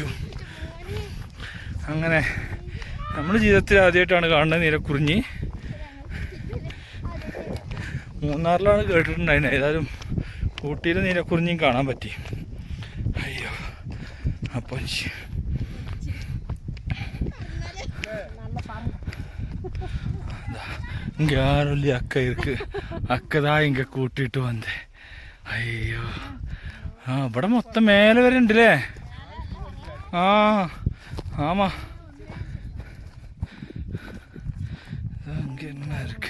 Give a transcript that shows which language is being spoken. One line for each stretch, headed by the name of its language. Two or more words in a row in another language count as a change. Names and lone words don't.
Malayalam: അങ്ങനെ നമ്മുടെ ജീവിതത്തിൽ ആദ്യമായിട്ടാണ് കാണുന്നത് നീലക്കുറിഞ്ഞി. മൂന്നാറിലാണ് കേട്ടിട്ടുണ്ടായിരുന്നത്. ഏതായാലും ഊട്ടിയിൽ നീലക്കുറിഞ്ഞിയും കാണാൻ പറ്റി. അയ്യോ അപ്പോൾ
Tamil: இங்கே யாரும் இல்லையா அக்கா இருக்கு. அக்கா தான் இங்கே கூட்டிட்டு வந்தேன்.
Malayalam: അയ്യോ ഇവിടെ മൊത്തം മേലെ വരെ ഉണ്ടല്ലേ.
Tamil: ஆமா என்ன இருக்கு.